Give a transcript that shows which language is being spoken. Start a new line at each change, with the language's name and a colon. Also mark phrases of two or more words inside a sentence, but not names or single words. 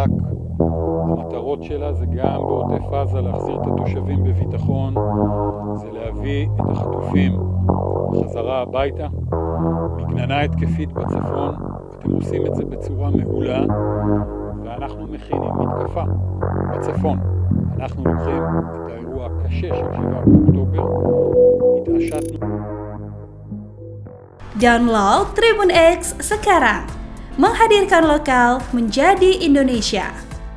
Hebrew: המטרות שלה זה גם בעוטף עזה להחזיר את התושבים בביטחון, זה להביא את החטופים חזרה הביתה. מגננה התקפית בצפון, אתם עושים את זה בצורה מעולה, ואנחנו מכינים מתקפה בצפון. אנחנו לוקחים את האירוע הקשה של 7 באוקטובר, התעשתנו.
Indonesian: Download Tribun X sekarang, menghadirkan lokal menjadi Indonesia.